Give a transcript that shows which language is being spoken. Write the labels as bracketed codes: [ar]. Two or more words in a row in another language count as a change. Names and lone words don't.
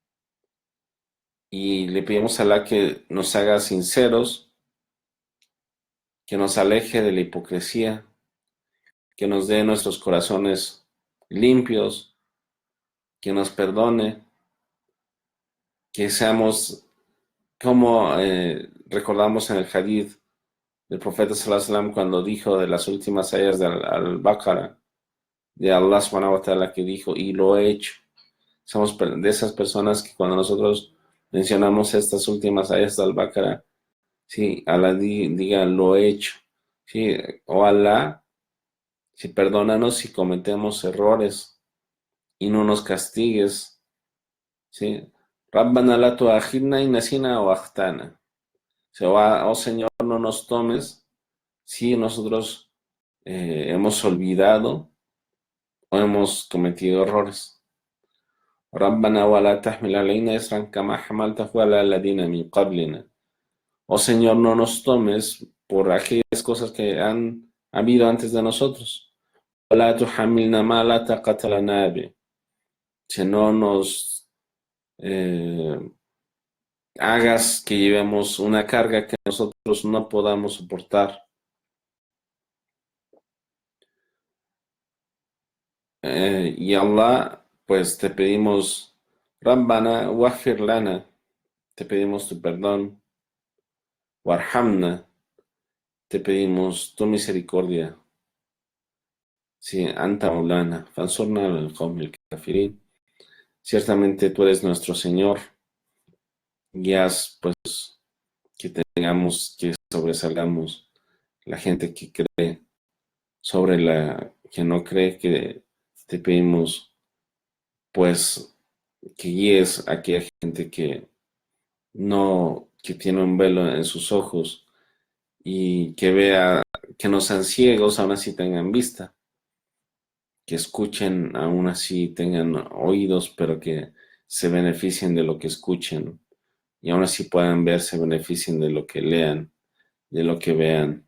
[es] Y le pedimos a Allah que nos haga sinceros, que nos aleje de la hipocresía, que nos dé nuestros corazones limpios, que nos perdone, que seamos como recordamos en el hadith del profeta [ar] صلى الله عليه وسلم [es] cuando dijo de las últimas ayas de Al-Baqarah, de Allah [ar] سبحانه وتعالى, [es] que dijo, y lo he hecho. Somos de esas personas que cuando nosotros mencionamos estas últimas ayas de Al-Baqarah, sí, Allah diga, lo he hecho. Sí, o Allah, si perdónanos si cometemos errores y no nos castigues. Sí. [ar] ربنا لا تؤاخذنا إن نسينا أو أخطأنا. [es] Oh Señor, no nos tomes si nosotros hemos olvidado o hemos cometido errores. [ar] ربنا ولا تحمل علينا إصرا كما حملته على الذين من قبلنا. [es] Oh Señor, no nos tomes por aquellas cosas que han habido antes de nosotros. [ar] ولا تحملنا ما لا طاقة لنا به. [es] Si no nos hagas que llevemos una carga que nosotros no podamos soportar. Y Allah, pues te pedimos, [ar] ربنا واغفر لنا, [es] te pedimos tu perdón, warhamna, te pedimos tu misericordia. Sí, [ar] أنت مولانا فانصرنا القوم الكافرين. [es] Ciertamente tú eres nuestro Señor, y haz pues que tengamos, que sobresalgamos la gente que cree sobre la que no cree, que te pedimos pues que guíes a aquella gente que no, que tiene un velo en sus ojos y que vea, que no sean ciegos, aún así tengan vista, que escuchen, aún así tengan oídos, pero que se beneficien de lo que escuchen y aún así puedan ver, se beneficien de lo que lean, de lo que vean.